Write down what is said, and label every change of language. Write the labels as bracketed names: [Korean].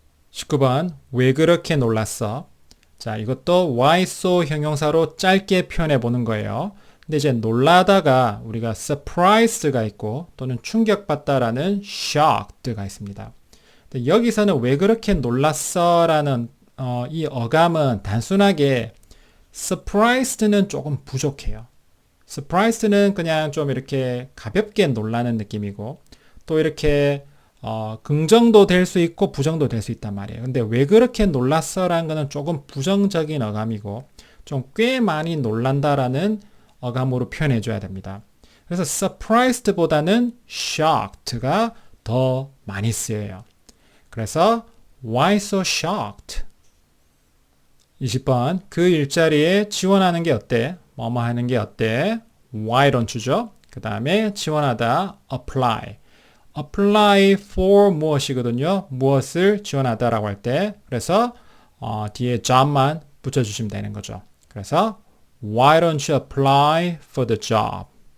[Korean] 19번 왜 그렇게 놀랐어? 자, 이것도 why so 형용사로 짧게 표현해 보는 거예요. 근데 이제 놀라다가 우리가 surprised가 있고 또는 충격받다라는 shocked가 있습니다. 근데 여기서는 왜 그렇게 놀랐어라는 이 어감은 단순하게 surprised는 조금 부족해요. surprised는 그냥 좀 이렇게 가볍게 놀라는 느낌이고 또 이렇게 긍정도 될 수 있고 부정도 될 수 있단 말이에요. 근데 왜 그렇게 놀랐어라는 거는 조금 부정적인 어감이고 좀 꽤 많이 놀란다라는 어감으로 표현해 줘야 됩니다. 그래서 surprised보다는 shocked가 더 많이 쓰여요. 그래서 [English] why so shocked? [Korean] 20번 그 일자리에 지원하는 게 어때? 뭐뭐 하는 게 어때? [English] Why don't you [Korean] 죠? 그 다음에 지원하다 apply. apply for 무엇이거든요. 무엇을 지원하다라고 할 때 그래서 뒤에 job만 붙여주시면 되는 거죠. 그래서 [English] Why don't you apply for the job?